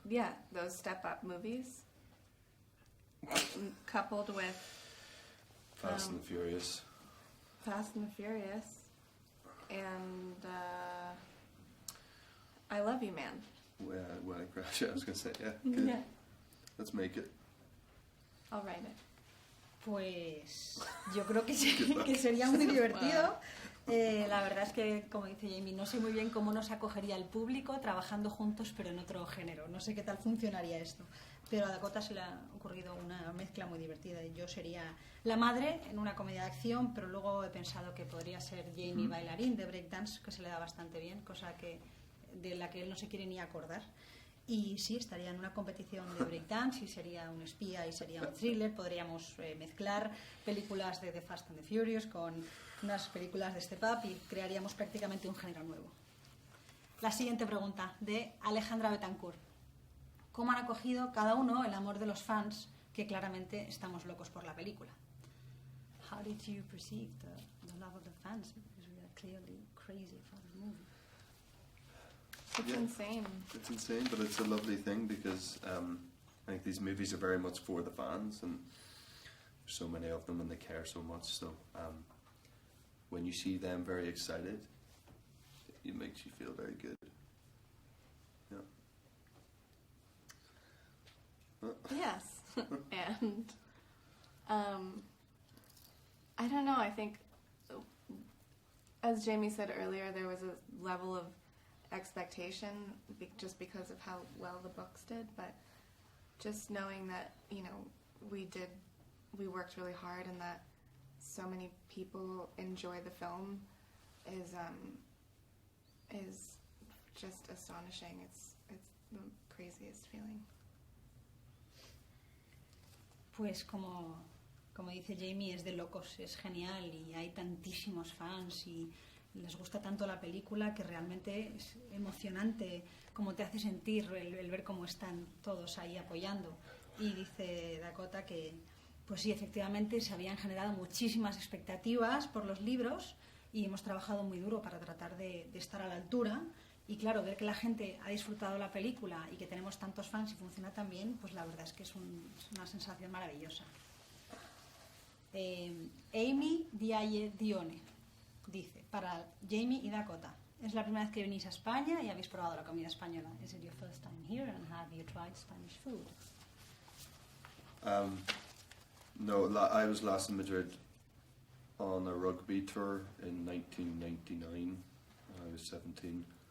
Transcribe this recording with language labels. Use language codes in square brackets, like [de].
[en] yeah, those step-up movies coupled with Fast and the Furious. Fast and the Furious and I Love You Man. When I crash, I was going to say, yeah. Good. Yeah, Let's make it. I'll write it. [es] Pues yo creo que, que sería muy divertido. La verdad es que, como dice Jamie, no sé muy bien cómo nos acogería el público trabajando juntos pero en otro género. No sé qué tal funcionaría esto. Pero a Dakota se le ha ocurrido una mezcla muy divertida. Yo sería la madre en una comedia de acción, pero luego he pensado que podría ser Jamie bailarín de breakdance, que se le da bastante bien, cosa de la que él no se quiere ni acordar. Y sí, estaría en una competición de breakdance y sería un espía y sería un thriller. Podríamos mezclar películas de The Fast and the Furious con unas películas de Step Up y crearíamos prácticamente un género nuevo. La siguiente pregunta, de Alejandra Betancourt. ¿Cómo han acogido cada uno el amor de los fans, que claramente estamos locos por la película? [en] How did you perceive the love of the fans? Because we are clearly crazy for the movie. It's Yeah. insane. It's insane, but it's a lovely thing because I think these movies are very much for the fans, and there's so many of them and they care so much. So when you see them very excited, it makes you feel very good. Yeah. Yes. And I don't know, I think as Jamie said earlier, there was a level of expectation just because of how well the books did, but just knowing that, you know, we worked really hard and that so many people enjoy the film is is just astonishing. It's the craziest feeling. [es] Pues como dice Jamie, es de locos, es genial y hay tantísimos fans y les gusta tanto la película que realmente es emocionante como te hace sentir el ver cómo están todos ahí apoyando. Y dice Dakota que pues sí, efectivamente se habían generado muchísimas expectativas por los libros y hemos trabajado muy duro para tratar de estar a la altura. Y claro, ver que la gente ha disfrutado la película y que tenemos tantos fans y funciona tan bien, pues la verdad es que es una sensación maravillosa. Amy Dione dice, para Jamie y Dakota, es la primera vez que venís a España y habéis probado la comida española. [en] Is it your first time here and have you tried Spanish food? No, I was last in Madrid on a rugby tour in 1999. I was 17.